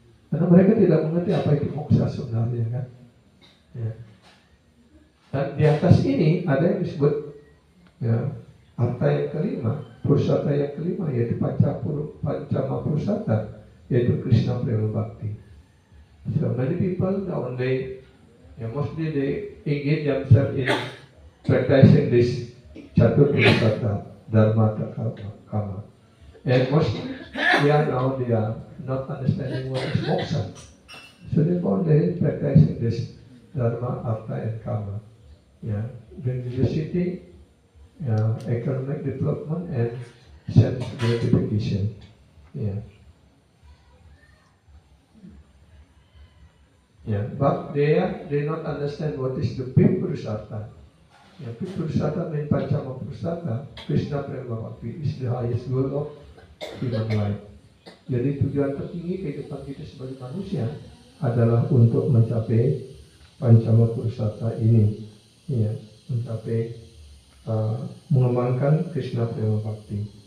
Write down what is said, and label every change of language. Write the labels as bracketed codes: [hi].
[id] Karena mereka tidak mengerti apa itu moksa sebenarnya kan. Ya. Dan di atas ini ada yang disebut ya arta yang kelima, Purusarta yang kelima, yaitu Pancama Purusarta, yaitu Krishna Prema Bhakti. [en] So many people nowadays, mostly they engage themselves in practicing this Catur Purusarta, Dharma, Kama. And mostly they are not understanding what is moksha. So therefore they practicing this Dharma, Artha, and Kama. Yeah, religiosity, economic development, and sense gratification. Yeah. Yeah, but they not understand what is the fifth Purusarta. Yeah, fifth Purusarta means Pancama Purusarta, Krishna Prema Bhakti is the highest goal of human life. [id] Jadi tujuan tertinggi kehidupan kita sebagai manusia adalah untuk mencapai Pancama Purusarta ini, ya, mencapai mengembangkan Krishna Prema Bhakti.